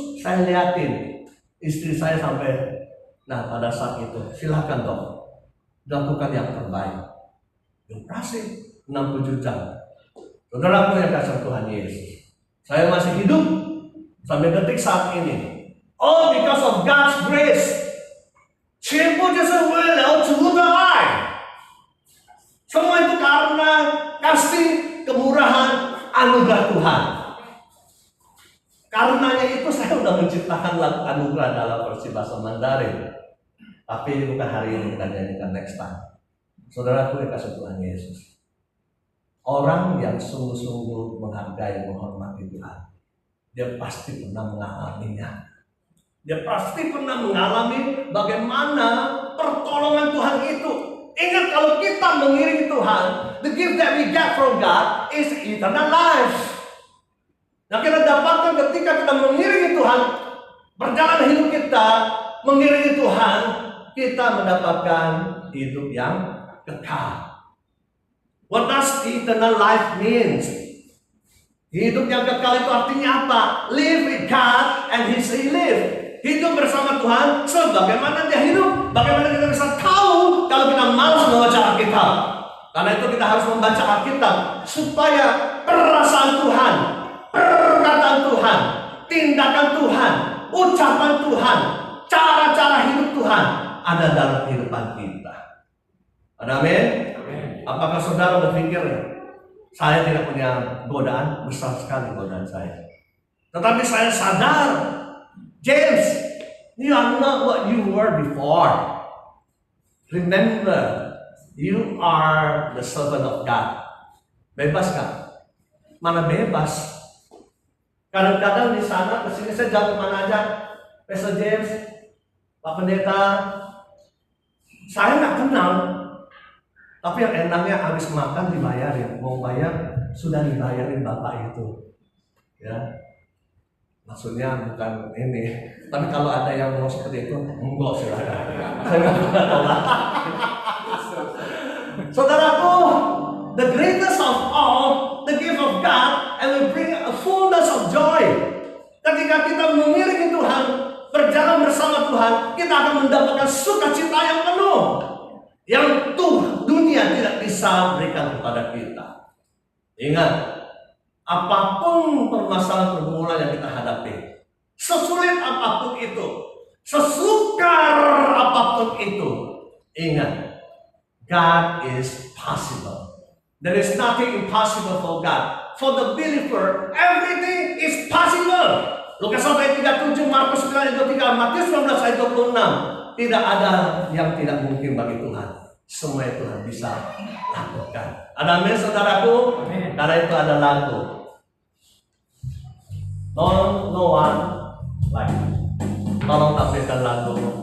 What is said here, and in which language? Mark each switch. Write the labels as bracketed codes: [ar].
[id] Saya liatin istri saya sampai, nah pada saat itu silakan dok, lakukan yang terbaik. Operasi 67 jam. Saudaraku yang kasih Tuhan Yesus, saya masih hidup sampai detik saat ini. [en] All because of God's grace. [zh] 全部就是为了主的爱。 [id] Semua itu karena kasih, kemurahan, anugerah Tuhan. Karenanya itu saya sudah menciptakan lagu anugerah dalam versi bahasa Mandarin. Tapi bukan hari ini, kita nyanyikan [en] next time. [id] Saudaraku yang kasih Tuhan Yesus, orang yang sungguh-sungguh menghargai, menghormati Tuhan, dia pasti pernah mengalaminya. Dia pasti pernah mengalami bagaimana pertolongan Tuhan itu. Ingat, kalau kita mengiringi Tuhan, [en] the gift that we get from God is eternal life. [id] Yang kita dapatkan ketika kita mengiringi Tuhan, berjalan hidup kita mengiringi Tuhan, kita mendapatkan hidup yang kekal. [en] What does eternal life means? [id] Hidup yang kekal itu artinya apa? [en] Live with God and He live. [id] Hidup bersama Tuhan sebagaimana Dia hidup. Bagaimana kita bisa tahu kalau kita malas membaca Alkitab? Karena itu kita harus membaca Alkitab supaya perasaan Tuhan, perkataan Tuhan, tindakan Tuhan, ucapan Tuhan, cara-cara hidup Tuhan ada dalam kehidupan kita. Amin. Apakah saudara berpikir saya tidak punya godaan? Besar sekali godaan saya. Tetapi saya sadar, [en] James, you are not what you were before. Remember, you are the servant of God. [id] Bebas kan? Mana bebas? Kadang-kadang di sana kesini saya jalan kemana aja, Pastor James, Pak Pendeta, saya nggak kenal. Tapi yang enaknya habis makan dibayarin, mau bayar sudah dibayarin bapak itu, ya. Maksudnya bukan ini. Tapi kalau ada yang mau seperti itu, enggak silakan. Saya nggak pernah tolak. [en] Saudaraku, the greatest of all, the gift of God, and will bring a fullness of joy. [id] Ketika kita mengiringi Tuhan, berjalan bersama Tuhan, kita akan mendapatkan sukacita yang penuh, yang dunia tidak bisa berikan kepada kita. Ingat, apapun permasalahan pergumulan yang kita hadapi, sesulit apapun itu, sesukar apapun itu, ingat, [en] God is possible. There is nothing impossible for God. For the believer, everything is possible. [id] Lukas 1 ayat 37, Markus 9 ayat 23, Matius 19 ayat 26. Tidak ada yang tidak mungkin bagi Tuhan. Semua itu Tuhan bisa lakukan. Ada amin saudaraku? Amin. Karena itu ada lagu. [en] No one like. [id] Tolong tampilkan lagu.